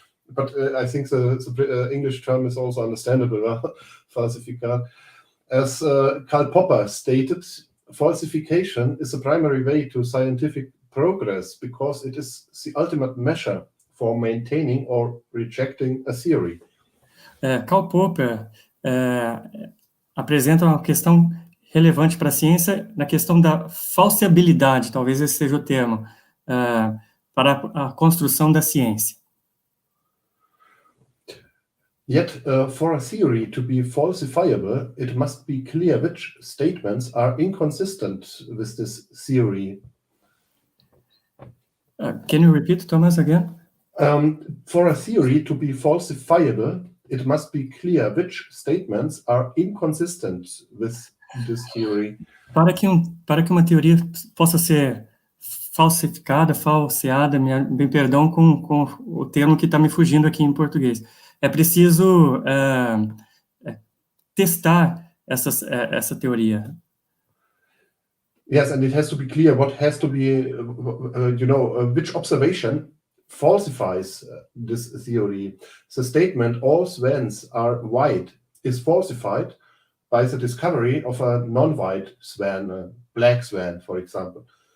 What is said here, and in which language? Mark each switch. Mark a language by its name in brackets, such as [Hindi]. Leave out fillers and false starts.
[English] But I think the English term is also understandable, falsificar. As Karl Popper stated, falsification is the primary way to scientific progress because it is the ultimate measure for maintaining or rejecting a theory. [Portuguese] Karl Popper apresenta uma questão relevante para a ciência na questão da falsibilidade, talvez esse seja o termo, para a construção da ciência. [English] Yet, for a theory to be falsifiable, it must be clear which statements are inconsistent with this theory. Can you repeat, Thomas, again? For a theory to be falsifiable, it must be clear which statements are inconsistent with this theory. [Portuguese] Para que uma teoria possa ser falsificada, falseada, me perdão com o termo que está me fugindo aqui em português. É preciso testar essa teoria. [English] Yes, and it has to be clear what has to be, which observation falsifies this theory. The statement, all swans are white, is falsified by the discovery of a non-white swan, a black swan, for example.